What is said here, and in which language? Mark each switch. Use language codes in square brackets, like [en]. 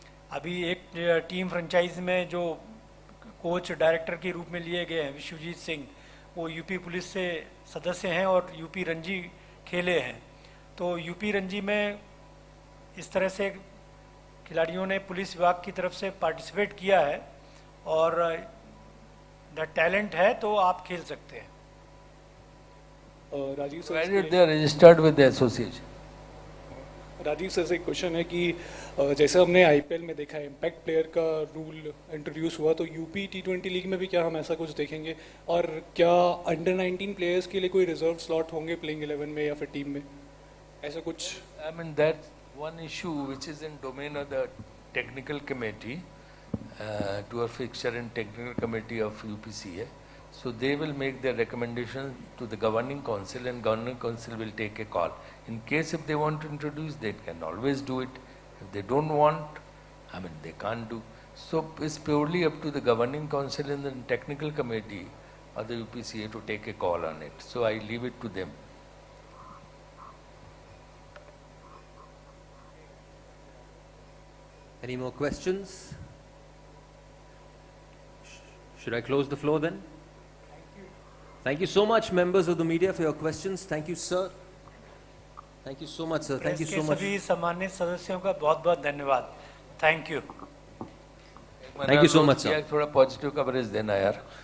[hi] अभी एक team franchise में जो कोच डायरेक्टर के रूप में लिए गए हैं विश्वजीत सिंह, वो यूपी पुलिस से सदस्य हैं और यूपी रणजी खेले हैं. तो यूपी रणजी में इस तरह से खिलाड़ियों ने पुलिस विभाग की तरफ से पार्टिसिपेट किया है और द टैलेंट है तो आप खेल सकते हैं. Rajiv sir, [en] Provided they are registered with the association. [hi] Rajiv sir से एक क्वेश्चन है कि जैसे हमने आईपीएल में देखा है इम्पैक्ट प्लेयर का रूल इंट्रोड्यूस हुआ, तो यूपी T20 लीग में भी क्या हम ऐसा कुछ देखेंगे? और क्या अंडर 19 प्लेयर्स के लिए कोई रिजर्व स्लॉट होंगे प्लेइंग 11 में या फिर टीम में, ऐसा कुछ? [en] That's one issue which is in domain of the technical committee, tour fixture and technical committee of UPCA. So they will make their recommendation to the governing council and governing council will take a call. In case if they want to introduce, they can always do it. If they don't want, they can't do. So it's purely up to the governing council and the technical committee of the UPCA to take a call on it. So I leave it to them. Any more questions? Should I close the floor then? Thank you so much, members of the media, for your questions. Thank you, sir. Thank you so much, sir. Thank you so much. [hi] सभी सम्मानित सदस्यों का बहुत-बहुत धन्यवाद. [en] Thank you. Thank you so much, sir. [hi] थोड़ा positive coverage देना यार.